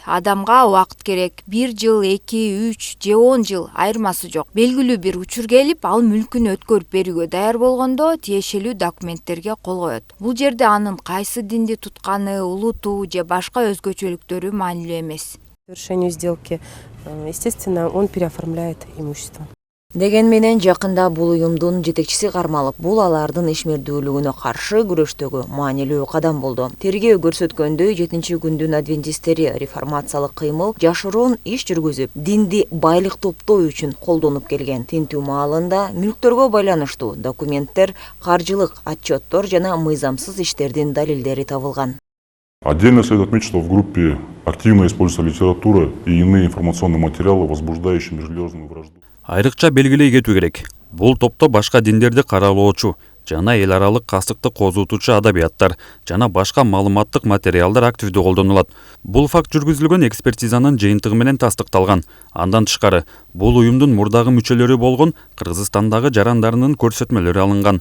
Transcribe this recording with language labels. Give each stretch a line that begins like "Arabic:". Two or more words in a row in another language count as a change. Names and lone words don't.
Kyrgyz: Адамга убакыт керек. 1 жыл, 2, 3 же 10 жыл айырмасы жок. Белгилүү бир учур келип, ал мүлкүн өткөрүп берүүгө даяр болгондо тиешелүү документтерге кол коет. Бул жерде анын кайсы динди тутканы, улуту же башка өзгөчөлүктөрү маанилүү эмес.
Russian: По завершению сделки, естественно, он переоформляет имущество.
Kyrgyz: Деген менен жакында бул уюмдун жетекчиси кармалып, бул алардын ишмердүүлүгүнө каршы күрөштөгү маанилүү кадам болду. Тергөө көрсөткөндөй 7-нчи күндүн адвентисттери реформациялык кыймыл жашыруун иш жүргүзүп, динди байлык топтоо үчүн колдонуп келген. Тинтүү маалында мүлктөргө байланыштуу документтер, каржылык отчеттор жана мыйзамсыз иштердин далилдери табылган.
Russian: Отдельно следует отметить, что в группе активно используется литература и иные информационные материалы, возбуждающие межрелигиозную вражду.
Kyrgyz: Айрыкча белгилей кетүү керек. Бул топто башка диндерди каралоочу жана эл аралык кастыкты козутуучу адабияттар жана башка маалыматтык материалдар активдүү колдонулат. Бул факт жүргүзүлгөн экспертизанын жыйынтыгы менен тастыкталган. Андан тышкары, бул уюмдун мурдагы мүчөлөрү болгон Кыргызстандагы жарандарынын көрсөтмөлөрү алынган.